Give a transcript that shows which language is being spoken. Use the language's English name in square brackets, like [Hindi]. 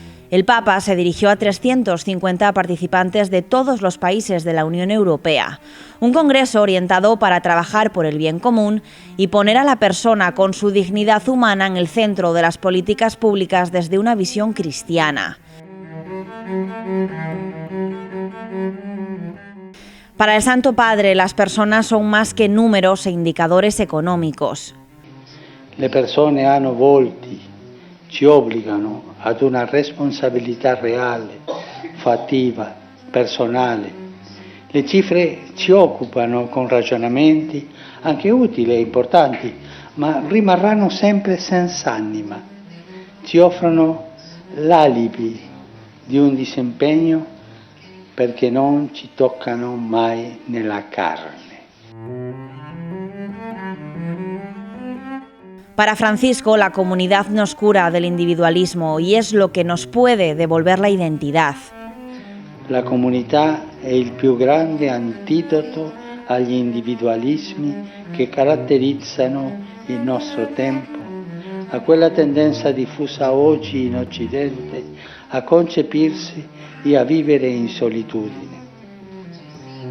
[Spanish] El Papa se dirigió a 350 participantes de todos los países de la Unión Europea, un congreso orientado para trabajar por el bien común y poner a la persona con su dignidad humana en el centro de las políticas públicas desde una visión cristiana. Para el Santo Padre, las personas son más que números e indicadores económicos. [Italian] Le persone hanno volti, ci obbligano ad una responsabilità reale, fattiva, personale. Le cifre ci occupano con ragionamenti anche utili e importanti, ma rimarranno sempre senza anima. Ci offrono l'alibi di un disimpegno perché non ci toccano mai nella carne. [Spanish] Para Francisco, la comunidad nos cura del individualismo y es lo que nos puede devolver la identidad. [Italian] La comunità è il più grande antidoto agli individualismi che caratterizzano il nostro tempo, a quella tendenza diffusa oggi in Occidente a concepirsi e a vivere in solitudine.